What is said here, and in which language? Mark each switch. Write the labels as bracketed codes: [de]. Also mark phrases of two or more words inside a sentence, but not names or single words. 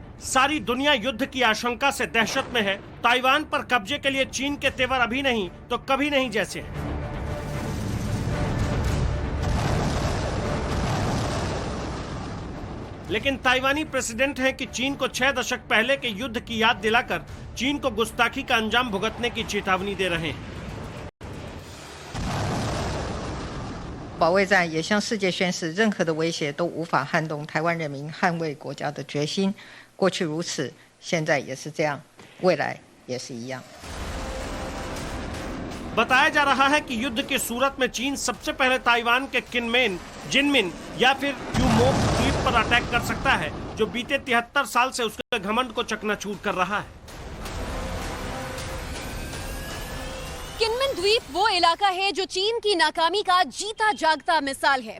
[hi] सारी दुनिया युद्ध की आशंका से दहशत में है। ताइवान पर कब्जे के लिए चीन के तेवर अभी नहीं तो कभी नहीं जैसे हैं। लेकिन ताइवानी प्रेसिडेंट हैं कि चीन को 6 दशक पहले के युद्ध की याद दिलाकर चीन को गुस्ताखी का अंजाम भुगतने की चेतावनी दे रहे हैं। [zh] 保卫战也向世界宣示，任何的威胁都无法撼动台湾人民捍卫国家的决心。过去如此，现在也是这样，未来也是一样。 [hi] बताया जा रहा है कि युद्ध की सूरत में चीन सबसे पहले ताइवान के किनमेन, जिनमिन या फिर क्यूमोक द्वीप पर अटैक कर सकता है, जो बीते 73 साल से उसके घमंड को चकनाचूर कर रहा है। किनमेन द्वीप वो इलाका है जो चीन की नाकामी का जीता जागता मिसाल है।